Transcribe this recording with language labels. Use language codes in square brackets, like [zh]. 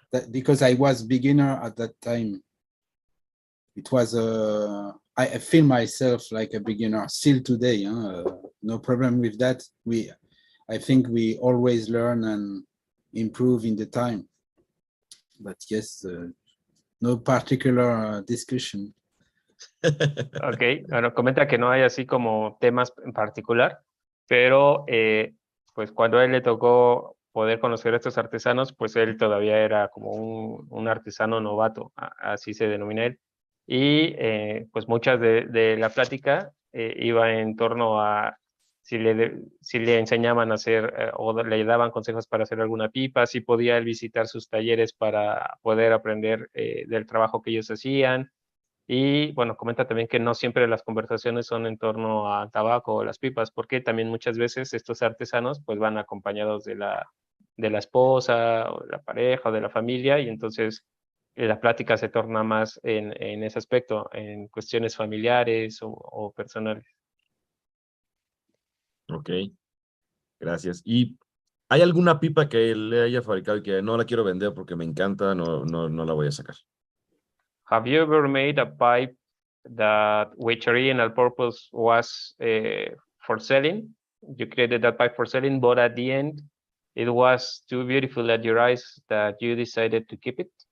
[en] Because I was beginner at that time. It was I feel myself like a beginner still today. No problem with that. I think we always learn and improve in the time. But yes, no particular discussion. [es] Ok, bueno, comenta que no hay así como temas en particular, pero pues cuando a él le tocó poder conocer a estos artesanos, pues él todavía era como un artesano novato, así se denomina él. Y pues muchas de la plática iba en torno a si le enseñaban a hacer o le daban consejos para hacer alguna pipa, si podía él visitar sus talleres para poder aprender del trabajo que ellos hacían. Y bueno, comenta también que no siempre las conversaciones son en torno al tabaco o las pipas, porque también muchas veces estos artesanos pues van acompañados de la esposa o de la pareja o de la familia, y entonces la plática se torna más en ese aspecto, en cuestiones familiares o personales. Ok, gracias. ¿Y hay alguna pipa que le haya fabricado y que no la quiero vender porque me encanta, no la voy a sacar? [en] Have you ever made a pipe that which original purpose was for selling? You created that pipe for selling, but at the end, it was too beautiful at your eyes that you decided to keep it?